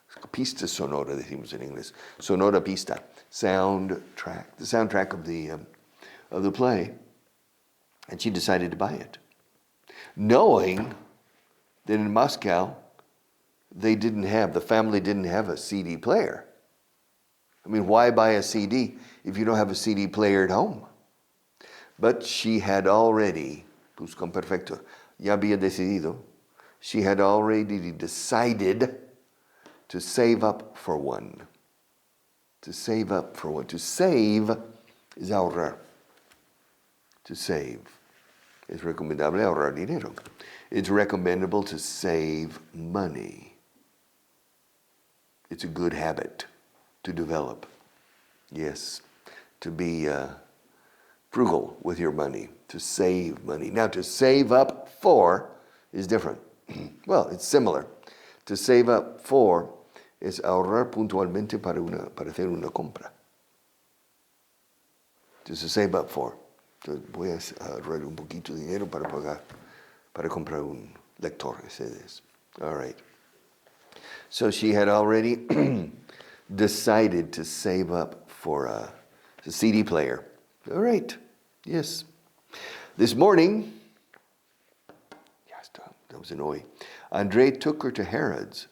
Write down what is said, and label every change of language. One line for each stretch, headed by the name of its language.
Spanish: Pista sonora, decimos en inglés. Sonora pista. Soundtrack.
English: The soundtrack of the play. And she decided to buy it, knowing that in Moscow, the family didn't have a CD player. I mean, why buy a CD if you don't have a CD player at home? But she had already,
Spanish: pues con perfecto, ya había decidido,
English: she had already decided to save up for one. To save up for one. To save is ahorrar. To save.
Spanish: Es recomendable ahorrar dinero.
English: It's recommendable to save money. It's a good habit to develop. Yes, to frugal with your money, to save money. Now, to save up for is different. Well, it's similar. To save up for
Spanish: es ahorrar puntualmente para hacer una compra.
English: To save up for.
Spanish: Entonces, voy a ahorrar un poquito de dinero para comprar un lector de CDs.
English: All right. So she had already decided to save up for a CD player. All right. Yes. This morning, that was an hoy. Andre took her to Harrods.